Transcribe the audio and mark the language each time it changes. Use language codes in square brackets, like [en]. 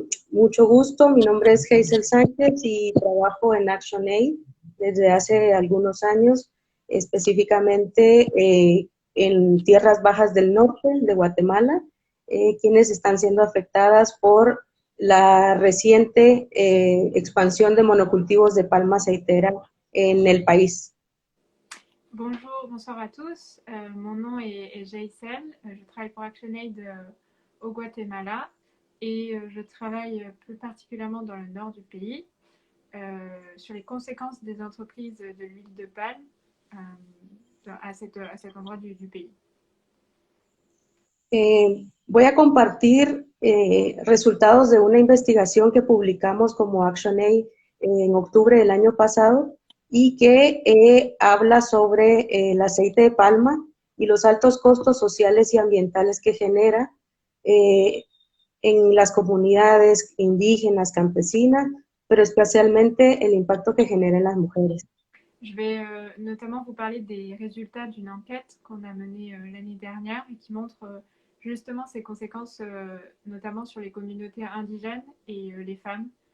[es] Mucho gusto, mi nombre es Hazel Sánchez y trabajo en ActionAid desde hace algunos años, específicamente en tierras bajas del norte de Guatemala, quienes están siendo afectadas por la reciente expansión de monocultivos de palma aceitera en el país. [fr] Bonjour, bonsoir à tous. Mon nom est Jaisel. Je travaille pour ActionAid au Guatemala et je travaille plus particulièrement dans le nord du pays sur les conséquences des entreprises de l'huile de palme à cet endroit du pays. [es] Voy a compartir resultados de una investigación que publicamos como ActionAid en octubre del año pasado y que habla sobre el aceite de palma y los altos costos sociales y ambientales que genera en las comunidades indígenas, campesinas, pero especialmente el impacto que genera en las mujeres. [fr] Je vais notamment vous parler des résultats d'une enquête qu'on a menée l'année dernière et qui montre justement ces conséquences, notamment sur les communautés indigènes et les femmes.